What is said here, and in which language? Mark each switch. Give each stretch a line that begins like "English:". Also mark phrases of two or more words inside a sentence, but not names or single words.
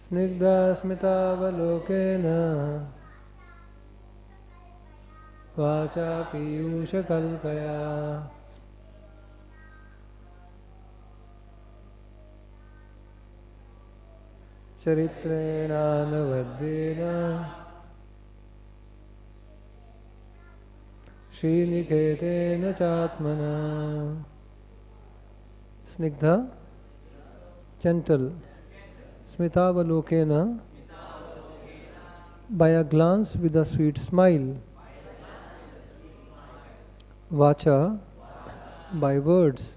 Sanskrit: snigdha-smitāvalokena vācā pīyūṣa-kalpayā caritreṇānavadyena śrī-niketena cātmanā.
English: Snigdha, gentle. Smita-avalokena, by a glance with a sweet smile. Vācā, by words.